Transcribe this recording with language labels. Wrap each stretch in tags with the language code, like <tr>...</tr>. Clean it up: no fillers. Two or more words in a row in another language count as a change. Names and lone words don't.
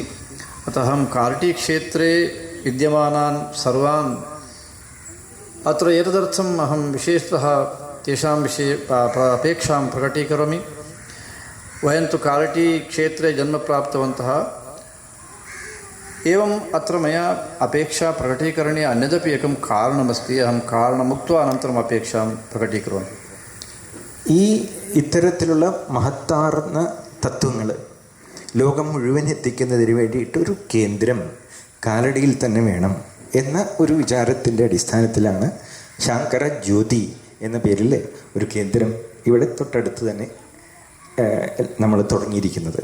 <sa>अतः अहं कार्टीक्षेत्रे विद्यमानान् सर्वान् अत्र एतदर्थम् अहं विशेषतः तेषां विषये अपेक्षां प्रकटीकरोमि। वयं तु कार्टीक्षेत्रे जन्म प्राप्तवन्तः, एवम् अत्र मया अपेक्षा प्रकटीकरणे अन्यदपि एकं कारणमस्ति। अहं कारणमुक्त्वा अनन्तरम् अपेक्षां प्रकटीकरोमि।</sa> <ml>ഈ ഇത്തരത്തിലുള്ള മഹത്താർന്ന തത്വങ്ങൾ ലോകം മുഴുവൻ എത്തിക്കുന്നതിന് വേണ്ടിയിട്ടൊരു കേന്ദ്രം കാലടിയിൽ തന്നെ വേണം എന്ന ഒരു വിചാരത്തിൻ്റെ അടിസ്ഥാനത്തിലാണ് ശാങ്കര ജ്യോതി എന്ന പേരിൽ ഒരു കേന്ദ്രം ഇവിടെ തൊട്ടടുത്ത് തന്നെ നമ്മൾ തുടങ്ങിയിരിക്കുന്നത്.</ml>